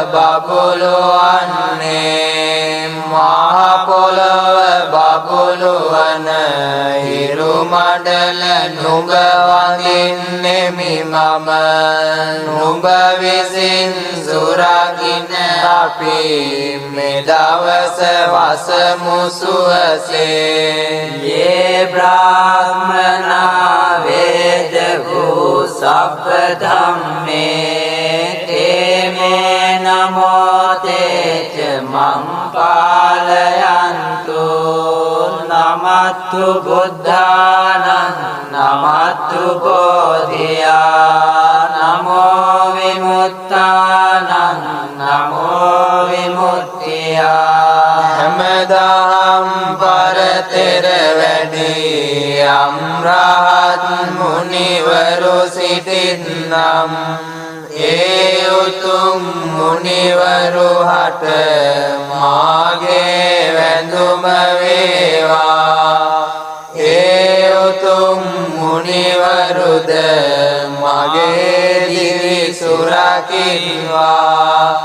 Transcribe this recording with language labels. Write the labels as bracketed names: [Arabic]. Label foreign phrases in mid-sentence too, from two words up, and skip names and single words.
[Sinhala] බබළුවන්නේ මහ පොළොව බබළුවන හිරු මඩල නුඹ වඳින්නෙමි මම නුඹ විසින් සුරකින්න අපි මේ දවස වසමු සුවසේ [Pali] ये ब्राह्मणा वेद भू सप्प धम्मे ते मे नमो ते च मं पालयन्तु नमस्तु बुद्धानं नमस्तु बोधिया नमो विमुक्तानं नमो विमुक्तिया [Sinhala] හැමදාම් පරතෙර වැඩි අම්රහත් මුනිවරු සිටින්නම් ඒ උතුම් මුනිවරු හට මාගේ වැඳුම වේවා ඒ උතුම් මුනිවරුද මගේ දිවි සුරකින්වා